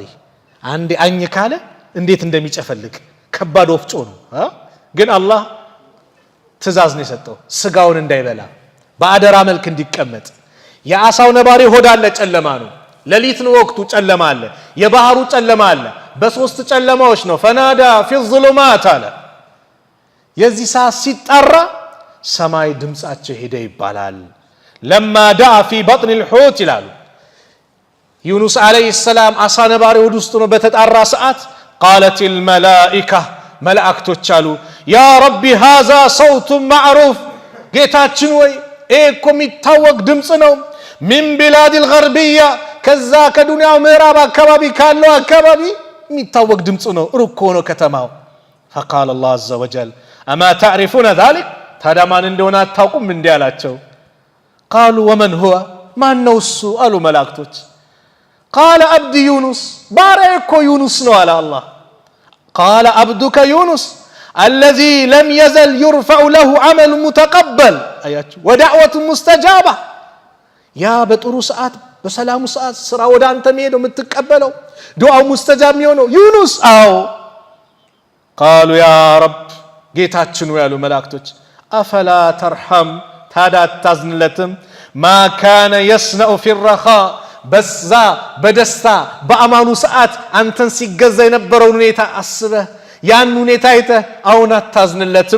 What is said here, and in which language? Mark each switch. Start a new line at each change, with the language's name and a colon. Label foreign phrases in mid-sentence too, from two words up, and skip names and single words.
Amharic: አንዴ አኝ ካለ እንዴት እንደሚጨፈልቅ ከባድ ወፍጮ ነው። ግን አላህ ትእዛዝ ነው የሰጠው ስጋውን እንዳይበላ በአደራ መልክ እንዲቀመጥ። የአሳው ነባሪ ሆድ አለ፣ ጨለማ ነው፣ ሌሊት ነው ወቅቱ፣ ጨለማ አለ፣ የባህሩ ጨለማ አለ። በሶስት ጨለማዎች ነው
Arabic: فنادى في الظلمات
Amharic: አለ። የዚህ ሰዓት ሲጣራ ሰማይ ድምጻቸው ሄደ ይባላል።
Arabic: لما دعا في بطن الحوت
Amharic: ይላሉ። ዩኑስ
Arabic: عليه السلام
Amharic: አሳ ነባሪ ሆድ ውስጥ ነው በተጣራ ሰዓት
Arabic: قالت الملائكة
Amharic: መላእክቶች አሉ
Arabic: يا ربي هذا صوت معروف
Amharic: ጌታችን ወይ እኮ የሚታወቅ ድምጽ ነው።
Arabic: من بلاد الغربية
Amharic: ከዛ ከዱንያው ምዕራብ አካባቢ ካለው አካባቢ የሚታወቅ ድምጽ ነው፣ ሩቅ ሆኖ ከተማው።
Arabic: فقال الله عز وجل أما تعرفون ذلك
Amharic: ታዲያ ማን እንደሆነ አታውቁም እንዴ አላቸው።
Arabic: قالوا ومن هو
Amharic: ማን ነው እሱ አሉ መላእክቶች።
Arabic: قال عبد يونس
Amharic: ባሪያዬ ዩኑስ ነው አለ አላህ።
Arabic: قال عبدك يونس الذي لم يزل يرفع له عمل متقبل
Amharic: አያችሁ
Arabic: ودعوة مستجابة
Amharic: ያ በጥሩ ሰዓት በሰላሙ ሰዓት ስራ ወደ አንተ የሚሄደው የምትቀበለው ዱዓው ሙስተጃብ የሚሆነው ዩኑስ። አዎ
Arabic: قالوا يا رب
Amharic: ጌታችን ያሉ መላእክቶች
Arabic: أفلا ترحم
Amharic: ታዲያ አታዝንለትም?
Arabic: ما كان يصنعه في الرخاء
Amharic: በዛ በደስታ በአማኑ ሰዓት አንተን ሲገዛ የነበረውን ሁኔታ አስበህ ያን ሁኔታ አይተህ አሁን አታዝንለትም?